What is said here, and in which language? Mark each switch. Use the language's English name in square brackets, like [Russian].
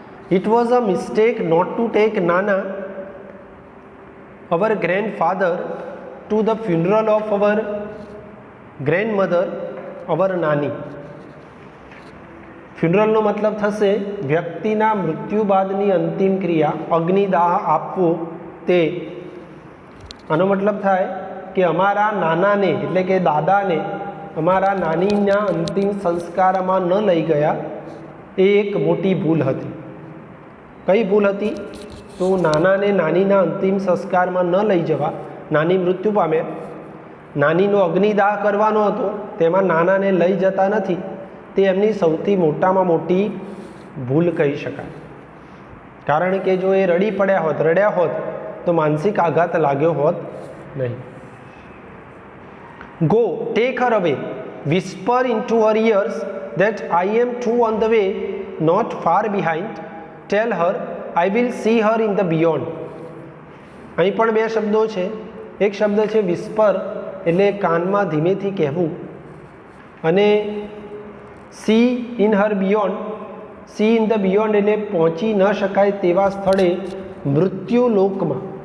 [English] It was a mistake not to take Nana, our grandfather, to the funeral of our grandmother, our Nani. [Gujarati] ફ્યુનરલનો મતલબ થશે વ્યક્તિના મૃત્યુ બાદની અંતિમ ક્રિયા, અગ્નિદાહ આપવો તે. આનો મતલબ થાય કે અમારા નાનાને, એટલે કે દાદાને, અમારા નાનીના અંતિમ સંસ્કારમાં ન લઈ ગયા એ એક મોટી ભૂલ હતી. કઈ ભૂલ હતી? તો નાનાને નાનીના અંતિમ સંસ્કારમાં ન લઈ જવા. નાની મૃત્યુ પામ્યા, નાનીનો અગ્નિદાહ કરવાનો હતો, તેમાં નાનાને લઈ જતા નથી. તે એમની સૌથી મોટામાં મોટી ભૂલ કહી શકાય. કારણ કે જો એ રડ્યા હોત તો માનસિક આઘાત લાગ્યો હોત નહીં. [English] Go, take her away, whisper into her ears that I am too on the way, not far behind. Tell her I will see her in the beyond. [Gujarati] અહીં પણ બે શબ્દો છે. એક શબ્દ છે વિસ્પર, એટલે કાનમાં ધીમેથી કહેવું, અને [English] see in her beyond, see in the beyond [Gujarati] એટલે પહોંચી ન શકાય તેવા સ્થળે, મૃત્યુલોકમાં.